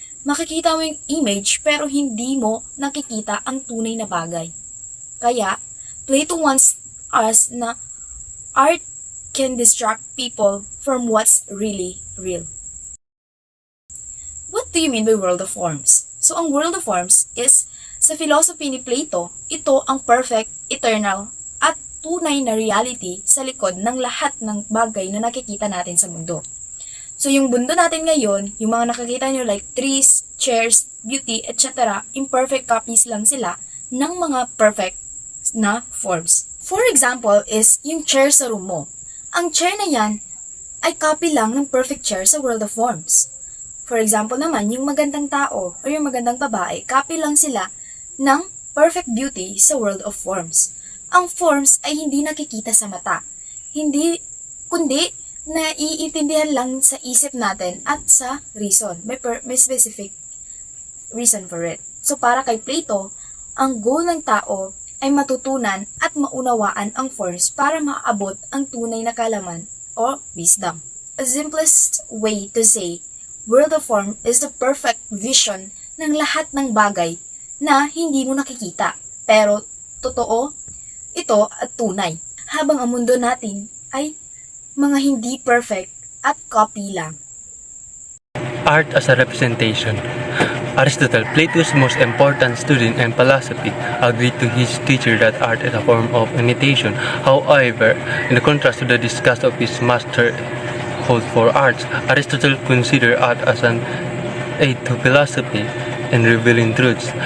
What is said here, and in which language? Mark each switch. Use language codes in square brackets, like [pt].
[tl] Makikita mo yung image pero hindi mo nakikita ang tunay na bagay. Kaya, [en] Plato wants us na art can distract people from what's really real. What do you mean by world of forms? [tl] So, ang [en] world of forms [tl] is, sa philosophy ni Plato, ito ang perfect, eternal, at tunay na reality sa likod ng lahat ng bagay na nakikita natin sa mundo. So, yung mundo natin ngayon, yung mga nakikita nyo [en] like trees, chairs, beauty, etc., [tl] imperfect copies lang sila ng mga perfect na forms. [en] For example [tl] is yung chair sa room mo. Ang chair na yan ay copy lang ng perfect chair sa world of forms. For example naman, yung magandang tao o yung magandang babae, copy lang sila ng perfect beauty sa world of forms. Ang forms ay hindi nakikita sa mata, kundi naiintindihan lang sa isip natin at sa reason. [en] May specific reason for it. [tl] So para kay Plato, ang goal ng tao ay matutunan at maunawaan ang forms para maabot ang tunay na kaalaman o wisdom. [en] A simplest way to say, world of form is the perfect vision [tl] ng lahat ng bagay na hindi mo nakikita. Pero totoo ito at tunay. Habang ang mundo natin ay mga hindi perfect at copy lang. [en] Art as a representation. Aristotle, Plato's most important student in philosophy, agreed to his teacher that art is a form of imitation. However, in contrast to the disgust of his master hold for arts, Aristotle considered art as an aid to philosophy in revealing truths.